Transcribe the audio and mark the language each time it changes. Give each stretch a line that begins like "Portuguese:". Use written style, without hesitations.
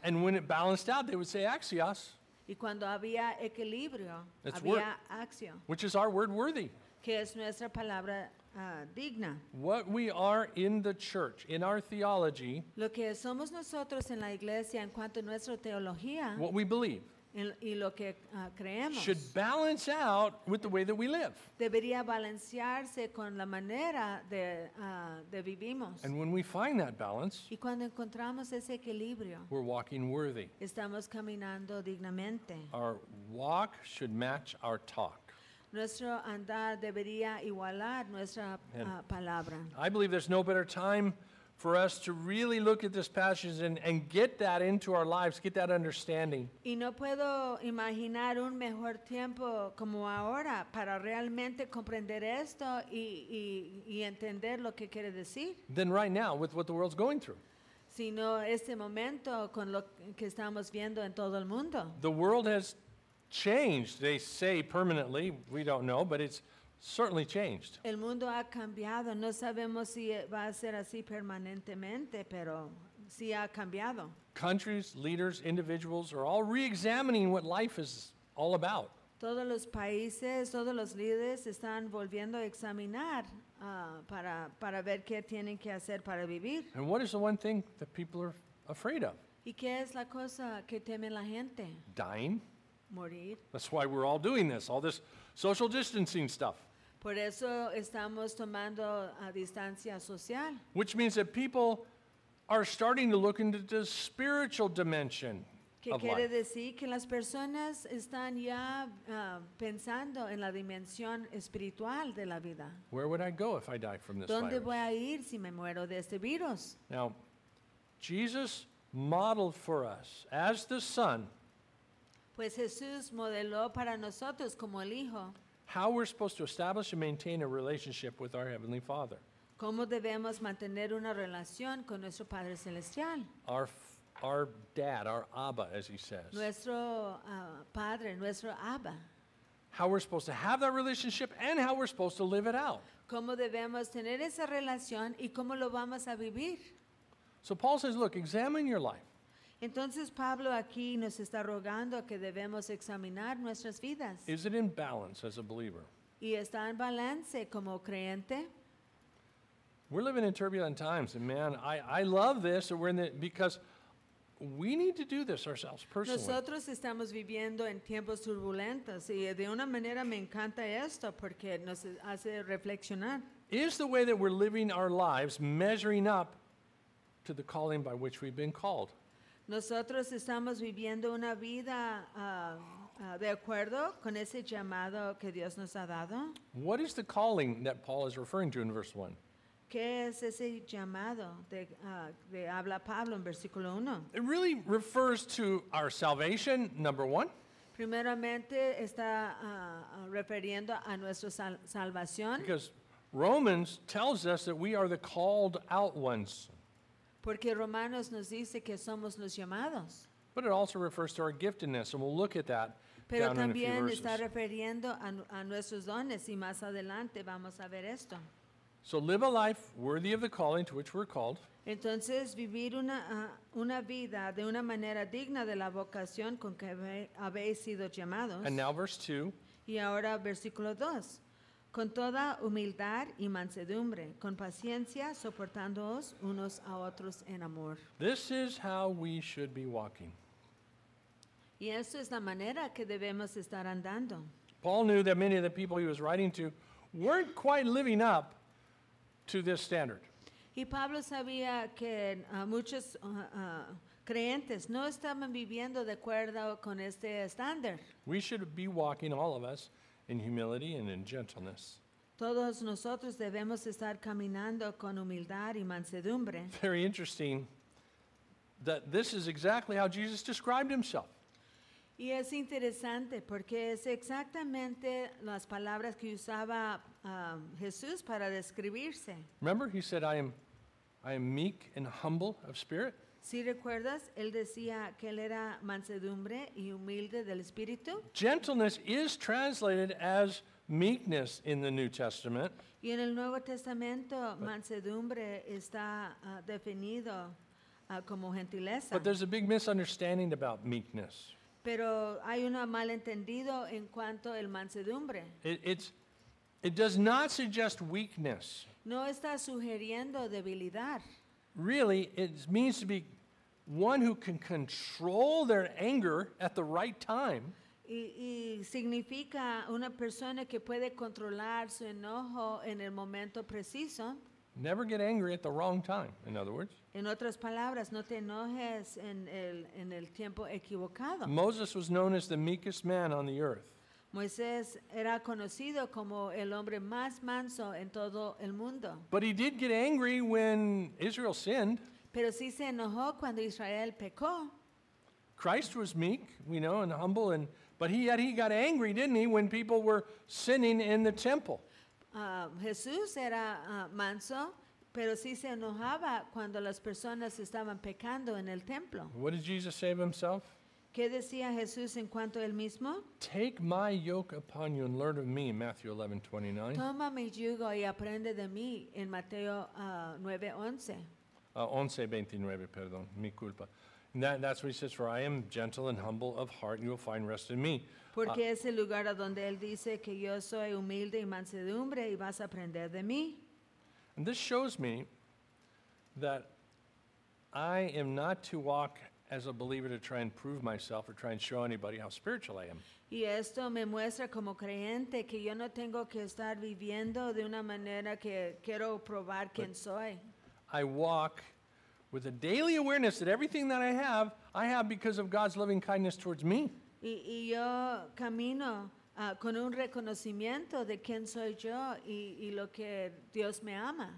English: And when it balanced out, they would say axios.
Spanish: Y cuando había equilibrio,
English: it's
Spanish: había axio.
English: Which is our word worthy.
Spanish: Que es nuestra palabra digna.
English: What we are in the church, in our theology,
Spanish: lo que somos nosotros en la iglesia en cuanto a nuestra teología,
English: what we believe,
Spanish: y lo que creemos,
English: should balance out with the way that we live.
Spanish: Debería balancearse con la manera de vivimos.
English: And when we find that balance,
Spanish: y cuando encontramos ese equilibrio,
English: we're walking worthy.
Spanish: Estamos caminando dignamente.
English: Our walk should match our talk.
Spanish: Nuestro andar debería igualar nuestra palabra.
English: I believe there's no better time for us to really look at this passage and get that into our lives, get that understanding.
Spanish: Y no puedo imaginar un mejor tiempo como ahora para realmente comprender esto y entender lo que quiere decir.
English: Than right now with what the world's going through.
Spanish: Sino este momento con lo que estamos viendo en todo el mundo.
English: The world has changed. They say permanently, we don't know, but it's certainly changed.
Spanish: El mundo ha cambiado. No sabemos si va a ser así permanentemente, pero sí ha cambiado.
English: Countries, leaders, individuals are all re-examining what life is all about.
Spanish: Todos los países, todos los líderes están volviendo a examinar para ver qué tienen que hacer para vivir.
English: And what is the one thing that people are afraid of?
Spanish: ¿Y qué es la cosa que temen la gente?
English: Dying.
Spanish: Morir.
English: That's why we're all doing this, all this social distancing stuff.
Spanish: Por eso estamos tomando a distancia social.
English: Which means that people are starting to look into the spiritual dimension.
Spanish: ¿Qué quiere decir? Que las personas están ya pensando en la dimensión espiritual de la vida.
English: Where would I go if I die from this
Spanish: virus? ¿Dónde voy a ir si me muero de este virus?
English: Now, Jesus modeled for us as the Son.
Spanish: Pues Jesús modeló para nosotros como el Hijo.
English: How we're supposed to establish and maintain a relationship with our Heavenly Father.
Spanish: ¿Cómo debemos mantener una relación con nuestro Padre Celestial?
English: Our dad, our Abba, as he says.
Spanish: Nuestro padre, nuestro Abba.
English: How we're supposed to have that relationship and how we're supposed to live it out.
Spanish: ¿Cómo debemos tener esa relación y cómo lo vamos a vivir?
English: So Paul says, look, examine your life.
Spanish: Entonces Pablo aquí nos está rogando que debemos examinar nuestras vidas.
English: Is it in balance as a believer?
Spanish: ¿Y está en balance como creyente?
English: We're living in turbulent times, and man, I love this, that we're in the, because we need to do this ourselves personally.
Spanish: Nosotros estamos viviendo en tiempos turbulentos, y de una manera me encanta esto porque nos hace reflexionar.
English: Is the way that we're living our lives measuring up to the calling by which we've been called?
Spanish: Nosotros estamos viviendo una vida de acuerdo con ese llamado que Dios nos ha dado.
English: What is the calling that Paul is referring to in verse 1?
Spanish: ¿Qué es ese llamado de habla Pablo en versículo 1?
English: It really refers to our salvation, number one.
Spanish: Primeramente está refiriendo a nuestra salvación.
English: Because Romans tells us that we are the called out ones.
Spanish: Porque Romanos nos dice que somos los llamados.
English: But it also refers to our giftedness, and we'll look at that.
Spanish: Pero también está refiriendo a nuestros dones, y más adelante vamos a ver esto.
English: So live a life worthy of the calling to which we're called.
Spanish: Entonces vivir una vida de una manera digna de la vocación con que habéis sido llamados.
English: And now verse 2.
Spanish: Y ahora versículo 2. Con toda humildad y mansedumbre, con paciencia, soportándoos unos a otros en amor.
English: This is how we should be walking.
Spanish: Y esa es la manera que debemos estar andando.
English: Paul knew that many of the people he was writing to weren't quite living up to this standard.
Spanish: Y Pablo sabía que muchos creyentes no estaban viviendo de acuerdo con este estándar.
English: We should be walking, all of us, in humility and in gentleness.
Spanish: Todos nosotros debemos estar caminando con humildad y mansedumbre.
English: Very interesting that this is exactly how Jesus described himself.
Spanish: Y es interesante porque es exactamente las palabras que usaba Jesús para describirse.
English: Remember, he said, I am meek and humble of spirit.
Spanish: ¿Sí recuerdas? Él decía que él era mansedumbre y humilde del espíritu.
English: Gentleness is translated as meekness in the New Testament.
Spanish: Y en el Nuevo Testamento, mansedumbre está definido como gentileza.
English: But there's a big misunderstanding about meekness.
Spanish: Pero hay un malentendido en cuanto al mansedumbre.
English: It does not suggest weakness.
Spanish: No está sugiriendo debilidad.
English: Really, it means to be one who can control their anger at the right time.
Spanish: Y significa una persona que puede controlar su enojo en el momento preciso.
English: Never get angry at the wrong time, in other words.
Spanish: En otras palabras, no te enojes en el tiempo equivocado.
English: Moses was known as the meekest man on the earth.
Spanish: Moisés era conocido como el hombre más manso en todo el mundo.
English: But he did get angry when Israel sinned.
Spanish: Pero sí se enojó cuando Israel pecó.
English: Christ was meek, we know, and humble, but he got angry, didn't he, when people were sinning in the temple.
Spanish: Jesús era manso, pero sí se enojaba cuando las personas estaban pecando en el templo.
English: What did Jesus say of himself?
Spanish: ¿Qué decía Jesús en cuanto a él mismo?
English: Take my yoke upon you and learn of me, Matthew 11:29.
Spanish: Toma mi yugo y aprende de mí en Mateo 9:11. 11:29, perdón, mi culpa.
English: That's what he says, for I am gentle and humble of heart, and you will find rest in me.
Spanish: Porque es el lugar donde él dice que yo soy humilde y mansedumbre y vas a aprender de mí.
English: And this shows me that I am not to walk as a believer to try and prove myself or try and show anybody how spiritual I am.
Spanish: Y esto me muestra como creyente que yo no tengo que estar viviendo de una manera que quiero probar quién soy.
English: I walk with a daily awareness that everything that I have because of God's loving kindness towards me.
Spanish: Y yo camino con un reconocimiento de quién soy yo y lo que Dios me ama.